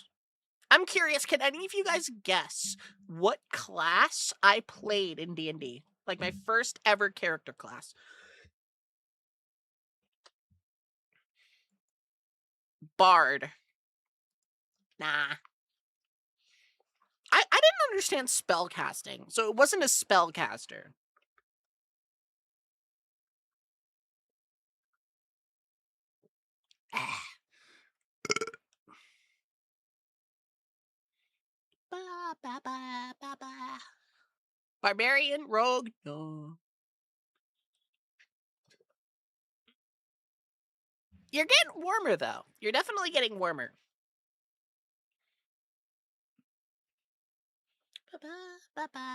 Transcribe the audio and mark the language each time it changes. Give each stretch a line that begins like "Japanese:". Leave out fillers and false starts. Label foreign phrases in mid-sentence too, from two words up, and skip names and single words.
English: I'm curious, can any of you guys guess what class I played in D&D? Like my first ever character class. Bard. Nah. I didn't understand spell casting, so it wasn't a spellcaster. Ba, ba, ba, ba, ba. Barbarian, rogue, no. You're getting warmer though. You're definitely getting warmer. Ba, ba, ba, ba.